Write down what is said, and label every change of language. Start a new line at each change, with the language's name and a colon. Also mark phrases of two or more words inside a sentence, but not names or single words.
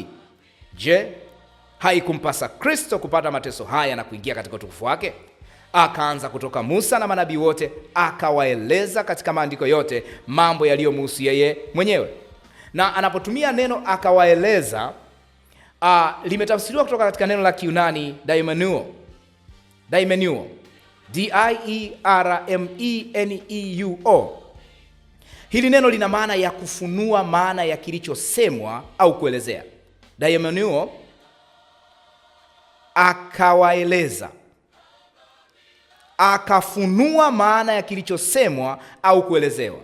Swahili: Je, haikumpasa Kristo kupata mateso haya na kuingia katika utukufu wake? Akaanza kutoka Musa na manabii wote, akawaeleza katika maandiko yote mambo yaliyomhusu yeye mwenyewe. Na anapotumia neno akawaeleza, limetafsiriwa kutoka katika neno la Kiyunani daimeneuo, D-I-E-R-M-E-N-E-U-O. Hili neno lina maana ya kufunua maana ya kilichosemwa au kuelezea. Daimeneuo, akawaeleza, akafunua maana ya kilichosemwa au kuelezewa.